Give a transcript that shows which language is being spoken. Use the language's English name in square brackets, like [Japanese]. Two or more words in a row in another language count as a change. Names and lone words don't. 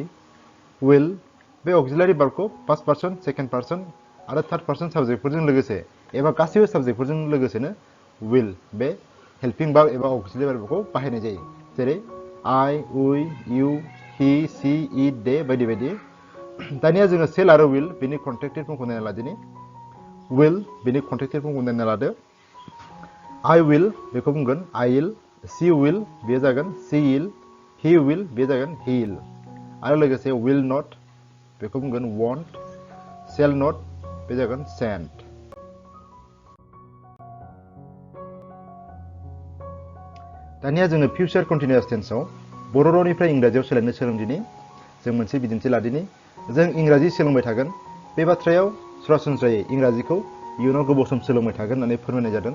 [Bodo] विल, बे [English] auxiliary verb first person, second person [Bodo] आरो [English] third person [Bodo] साबजेक्टफोरजों लोगोसे एबा गासैबो साबजेक्टफोरजों लोगोसेनो विल, बे [English] helping verb [Bodo] एबा [English] auxiliary verb [Bodo] बाहायनाय जायो, जेरै [English] I, we, you, he, she, it, they [Bodo] बायदि बायदि। दानिया जोङो सेल आरो विल बेनि [English] contracted form [Bodo] नायना लादिनि। विल, बेनि [English] contracted form [Bodo] नायना लादो। [English] I will, [Bodo] बेखौ बुंगोन [English] I will, she will, [Bodo] बे जागोन [English] she will, he will, [Bodo] बे जागोन [English] he will, [Bodo] आरो लोगोसे [English] will not, [Bodo] बेखौ बुंगोन [English] won't, shall not, [Bodo] बे जागोन shan't। दानिया जोङो [English] future continuous tense [Bodo] बर' रावनिफ्राय इंराजियाव सोलायनो सोलोंदिनि। जों मोनसे बिदिन्थि लादिनि। जों इंराजि सोलोंबाय थागोन। बे बाथ्रायाव सरासनस्रायै इंराजिखौ इयुनाव गोबाव सम सोलोंबाय थागोन होननानै फोरमायनाय जादों।